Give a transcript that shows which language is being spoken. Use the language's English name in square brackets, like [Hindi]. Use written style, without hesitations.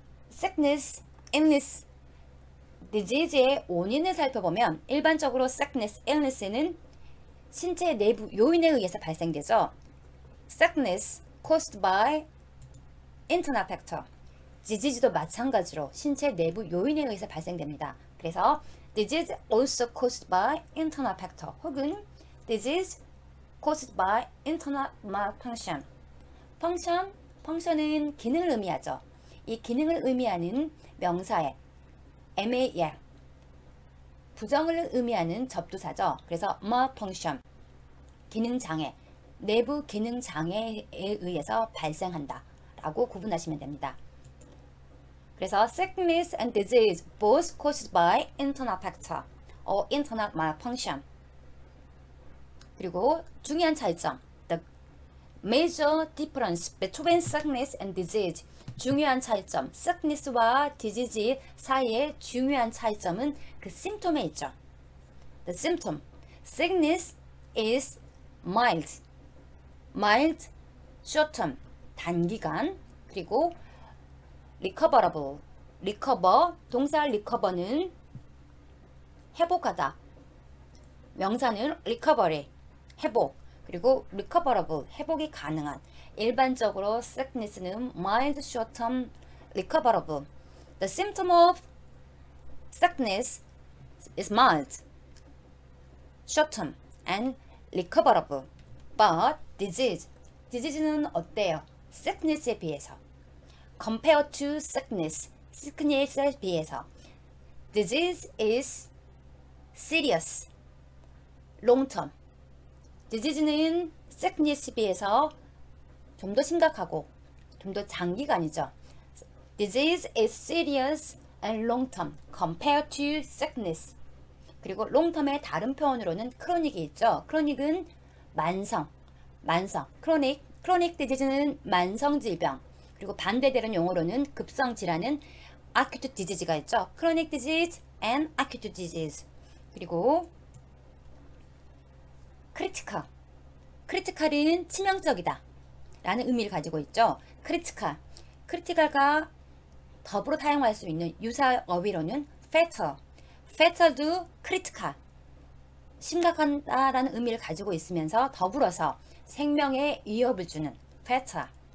[Korean] sickness, illness, disease의 원인을 살펴보면 일반적으로 sickness, illness는 신체 내부 요인에 의해서 발생되죠. [English] sickness caused by internal factor, [Korean] disease도 마찬가지로 신체 내부 요인에 의해서 발생됩니다. [English] 그래서 disease also caused by internal factor 혹은 disease caused by internal malfunction. [Korean] function은 기능을 의미하죠. 이 기능을 의미하는 명사에 mal, 부정을 의미하는 접두사죠. 그래서 malfunction, 기능장애, 내부 기능장애에 의해서 발생한다 라고 구분하시면 됩니다. [English] 그래서 sickness and disease both caused by internal factor or internal malfunction. [Korean] 그리고 중요한 차이점, [English] the major difference between sickness and disease. [Korean] 중요한 차이점, sickness와 disease 사이의 중요한 차이점은 그 심톰에 있죠. [English] The symptom, sickness is mild, short term, 단기간. [Korean] 그리고 recoverable, 동사 recover는 회복하다, 명사는 recovery, 회복. 그리고 recoverable, 회복이 가능한. [English] 일반적으로 sickness는 mild, short-term, recoverable. The symptom of sickness is mild, short-term, and recoverable. [Korean] But disease는 어때요? sickness에 비해서. [English] Compared to sickness에 비해서. Disease is serious, long-term. [Korean] disease는 sickness에 비해서 좀 더 심각하고 좀 더 장기간이죠. [English] Disease is serious and long-term compared to sickness. [Korean] 그리고 long-term의 다른 표현으로는 chronic이 있죠. chronic은 만성. chronic disease는 만성 질병. 그리고 반대되는 용어로는 급성 질환은 acute disease가 있죠. [English] chronic disease and acute disease. [Korean] 그리고 critical은 치명적이다 라는 의미를 가지고 있죠. critical과 더불어 사용할 수 있는 유사 어휘로는 fatal도 critical, 심각하다라는 의미를 가지고 있으면서 더불어서 생명에 위협을 주는 fatal.